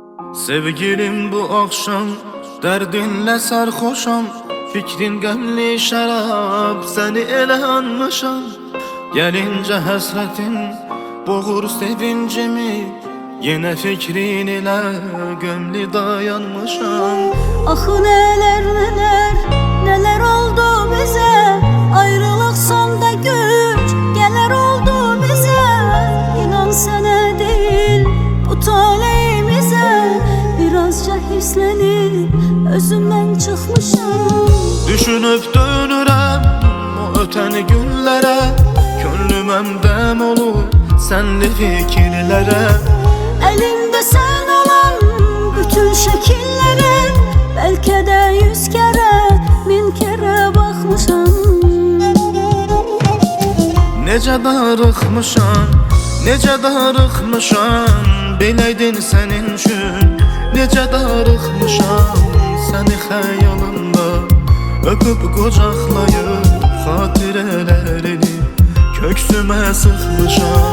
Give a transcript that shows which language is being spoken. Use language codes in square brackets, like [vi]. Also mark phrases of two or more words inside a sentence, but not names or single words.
[tr] Sevgilim bu akşam derdinle sarhoşam. [az] Fikrin qəmli şərab, səni elə anmışam. Gəlincə həsrətin boğur sevincimi, yenə fikrin ilə gömlü dayanmışam. [tr] Axı neler neler, neler oldu bize. Ayrılık sonda güç, gelir oldu bize. İnan sana değil, bu taleyimize. [az] Birazca hislenip özümden çıkmışam. Düşünüp dönürəm o ötən günlərə. Könlüm əmdəm olur sənli fikirlərə. [tr] Elimde sen olan bütün şekillere, belki de 100 kere, 1000 kere bakmışam. [az] Necə darıxmışam, necə darıxmışam. Biləydin sənin üçün, necə darıxmışam. Səni xəyalımda öpüb qucaqlayıb, xatirələrini köksümə sıxmışam.